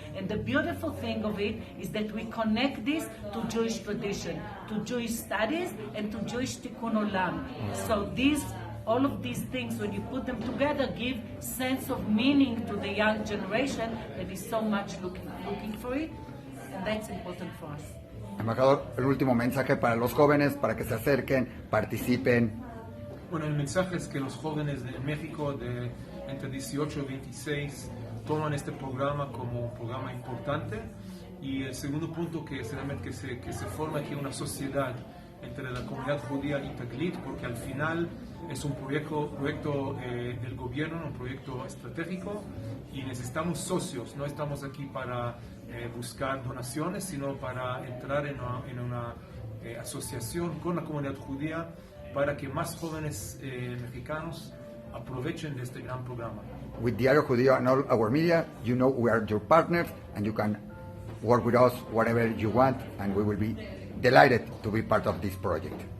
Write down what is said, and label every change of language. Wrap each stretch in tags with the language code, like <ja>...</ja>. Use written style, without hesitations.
<en>And the beautiful thing of it is that we connect this to Jewish tradition, to Jewish studies, and to Jewish tikkun olam. So all of these things, when you put them together, give sense of meaning to the young generation that is so much looking for it, and that's important for us.</en> <es>Embajador, el último mensaje para los jóvenes, para que se acerquen, participen. Bueno, el mensaje es que los jóvenes de México de entre 18 y 26 toman este programa como un programa importante, y el segundo punto que es realmente que se forma aquí una sociedad entre la comunidad judía y Taglit, porque al final es un proyecto del gobierno, un proyecto estratégico, y necesitamos socios. No estamos aquí para buscar donaciones, sino para entrar en una asociación con la comunidad judía para que más jóvenes mexicanos aprovechen de este gran programa.</es> <en>With Diario Judío and all our media, you know we are your partners and you can work with us whatever you want, and we will be delighted to be part of this project.</en>